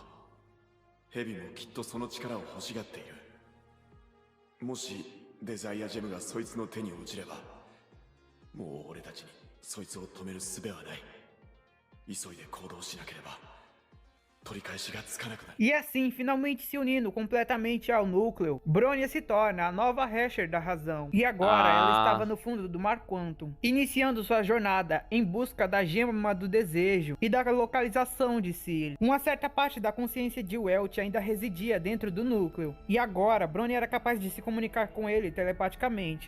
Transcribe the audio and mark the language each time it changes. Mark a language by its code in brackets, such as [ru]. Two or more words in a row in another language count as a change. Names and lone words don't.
[ja] ヘビもきっとその力を欲しがっている。もしデザイアジェムがそいつの手に落ちれば、もう俺たちにそいつを止める術はない。急いで行動しなければ取り返しがつかなくなる。 [pt] E assim, finalmente se unindo completamente ao núcleo, Bronya se torna a nova Hasher da razão. E agora ela estava no fundo do Mar Quantum, iniciando sua jornada em busca da Gema do Desejo e da localização de Ciri. Uma certa parte da consciência de Welt ainda residia dentro do núcleo, e agora Bronya era capaz de se comunicar com ele telepaticamente.